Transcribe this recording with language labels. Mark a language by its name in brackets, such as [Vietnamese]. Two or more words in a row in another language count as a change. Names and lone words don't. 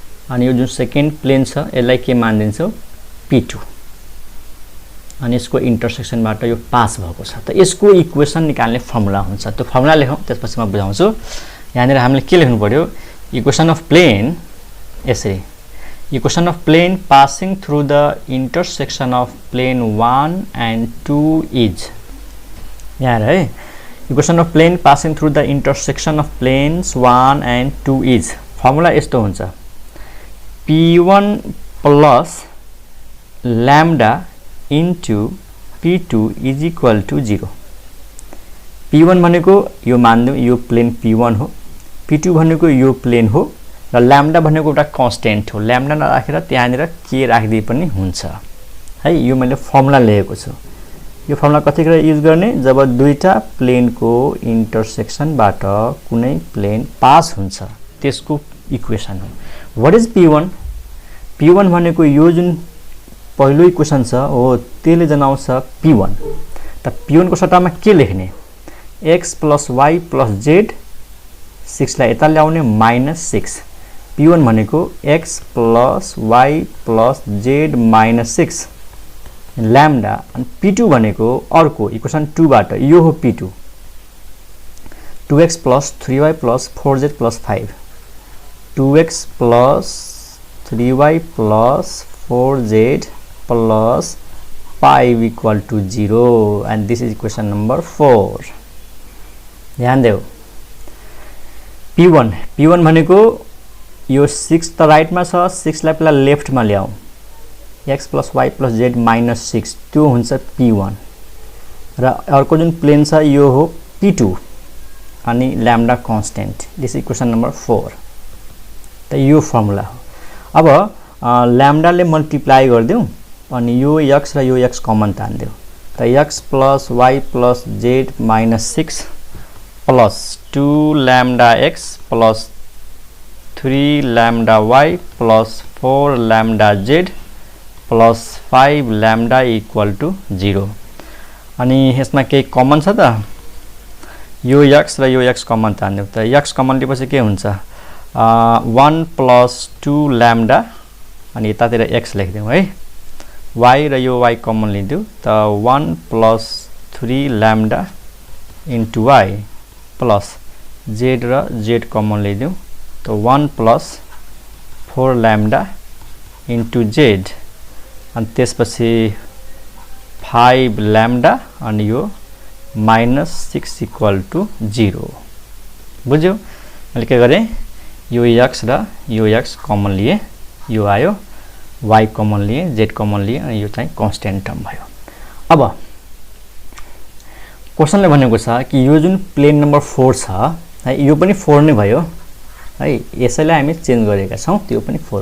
[Nepali] अनि यो जुन [English] second plane [Nepali] छ यसलाई के मानिदिन्छौ P2 अनि यसको इन्टरसेक्सनबाट यो पास भएको छ त यसको इक्वेसन निकाल्ने फर्मुला हुन्छ त्यो फर्मुला लेखौं त्यसपछि म बुझाउँछु यहाँनिर हामीले के लेख्नु पर्यो [English] equation of plane [Nepali] यसरी [English] equation of plane passing through the intersection of plane 1 and 2 is [Nepali] यहाँ है [English] equation of plane passing through the intersection of planes 1 and 2 is formula [Nepali] यस्तो हुन्छ [English] P1 plus lambda into P2 is equal to 0 [Nepali] P1 भनेको यो मान्दियौ यो प्लेन P1 हो P2 भनेको यो प्लेन हो र ल्याम्डा भनेको एउटा कन्स्टेन्ट हो ल्याम्डा नराखेर त्यहाँनिर के राख्दै पनि हुन्छ है यो मैले फर्मुला लेखेको छु यो फर्मुला कतिखेर युज गर्ने जब दुईटा प्लेनको इन्टरसेक्सनबाट कुनै प्लेन पास हुन्छ त्यसको इक्वेसन हो [English] what is P1 [Nepali] P1 भनेको यो जुन पहिलो इक्वेसन छ हो त्यसले जनाउँछ P1 त P1 को सट्टामा के लेख्ने [English] x plus y plus z [Nepali] 6 लाई यता ल्याउने -6 P1 भनेको [English] x plus y plus z -6 lambda [Nepali] अनि P2 भनेको अर्को इक्वेसन 2 बाट यो हो P2 [English] 2x plus 3y plus 4z plus 5 2x plus 3y plus 4z plus 5 equal to 0 and this is equation number 4 [Nepali] ध्यान देऊ P1 भनेको यो 6 त राइटमा छ 6 लाई पहिला लेफ्टमा ल्याऊ [English] x plus y plus z -6 [Nepali] त्यो हुन्छ P1 र अर्को जुन प्लेन छ यो हो P2 अनि [English] lambda constant this equation number 4 [Nepali] त यो फर्मुला हो अब ल्याम्डाले मल्टिप्लाई गर्दियौ अनि यो x र यो x कमन तान्दियौ त [English] x plus y plus z -6 plus 2 lambda x plus 3 lambda y plus 4 lambda z plus 5 lambda equal to 0 [Nepali] अनि यसमा के कमन छ त यो x र यो x कमन तान्दियौ त x कमन लिएपछि के हुन्छ [English] 1 plus 2 lambda [Nepali] अनि यतातिर x लेख्दियौ है y र यो y कमन लिदियौ त [English] 1 plus 3 lambda into y plus z [Nepali] र z कमन लिदियौ त [English] 1 plus 4 lambda into z [Nepali] अनि त्यसपछि [English] 5 lambda [Nepali] अनि यो -6 [English] equal to 0 [Nepali] बुझ्यौ मैले के गरे यो x र यो x कमन लिए यो आयो y कमन लिए z कमन लिए अनि यो चाहिँ [English] constant term [Nepali] भयो अब क्वेशनले भनेको छ कि यो जुन [English] plane number 4 [Nepali] छ है यो पनि 4 नै भयो है यसैलाई हामी चेन्ज गरेका छौं त्यो पनि 4